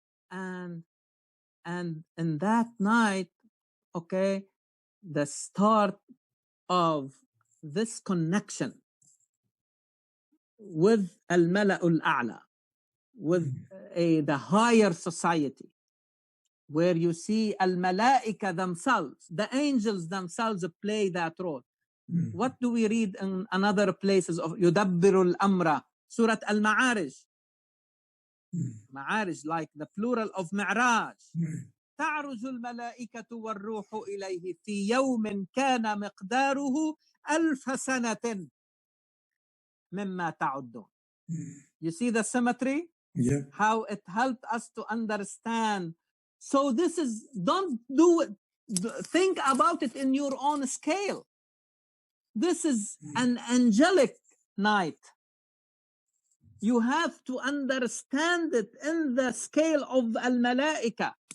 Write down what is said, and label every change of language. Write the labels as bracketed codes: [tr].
[en] And in that night, okay, the start of this connection with al-mala'ul a'la, with the higher society, where you see al-mala'ika themselves, the angels themselves play that role. What do we read in another places of [ar] يُدَبِّرُ الْأَمْرَ, [en] Surah Al-Ma'arij? Ma'arij, like the plural of Mi'raj. [ar] تعرج الملائكة والروح إليه في يوم كان مقداره 1000 سنة مما تعدون. [en] You see the symmetry? Yeah. How it helped us to understand. So this is, don't do it, think about it in your own scale. This is an angelic night. You have to understand it in the scale of al-malaika.